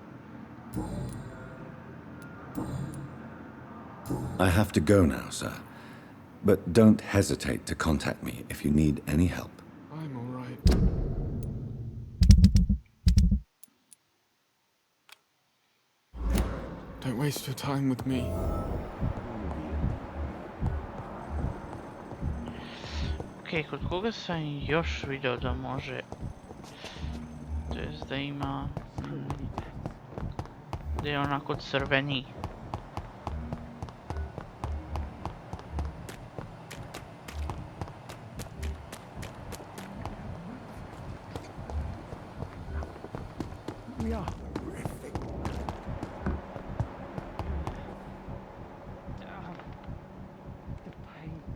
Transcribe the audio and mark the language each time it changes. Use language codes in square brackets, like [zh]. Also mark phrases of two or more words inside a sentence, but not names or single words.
[en] I have to go now, sir. But don't hesitate to contact me if you need any help. I'm alright. Don't waste your time with me. [sr] Ok, kod koga sam još video da može... To jest da ima... Da je onako crveni. [en] We are horrific. The pain.